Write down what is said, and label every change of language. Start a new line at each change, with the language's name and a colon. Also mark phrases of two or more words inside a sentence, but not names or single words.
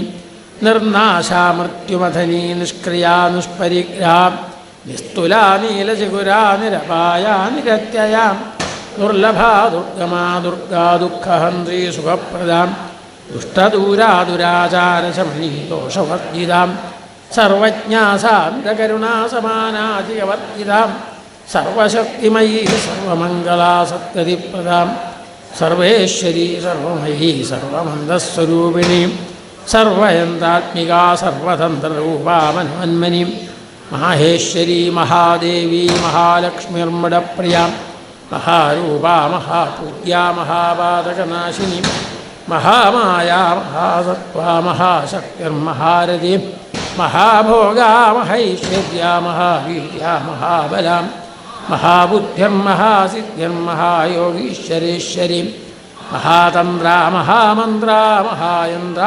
Sanskrit: निर्नाशा मृत्युमथनी निष्क्रिया निष्परिग्रहा निस्तुला नीलचिगुरा निरपाया निरत्यया दुर्लभा दुर्गमा दुर्गा दुःखहन्त्री सुखप्रदां दुष्टदूरा दुराचारशमनी दोषवर्जितां सर्वज्ञा सान्द्रकरुणा समानाधिकवर्जितां सर्वशक्तिमयी सर्वमङ्गला सद्गतिप्रदां सर्वेश्वरी सर्वमयी सर्वमन्दस्वरूपिणीं सर्वयन्त्रात्मिका सर्वतन्त्ररूपा मनोन्मनीं മാഹേശ്വരി മഹാദേവി മഹാലക്ഷ്മിർമടപ്രിയ മഹാരൂപാ മഹാപൂജ്യാ മഹാപാതകനാശിനി മഹാമായാ മഹാസത്വാ മഹാശക്തിർമഹാരഥി മഹാഭോഗാ മഹൈശ്വര്യാ മഹാവീര്യാ മഹാബലാം മഹാബുദ്ധിർമഹാസിദ്ധിർമഹായോഗീശ്വരേശ്വരി മഹാതന്ത്രാ മഹാമന്ത്രാ മഹായന്ത്രാ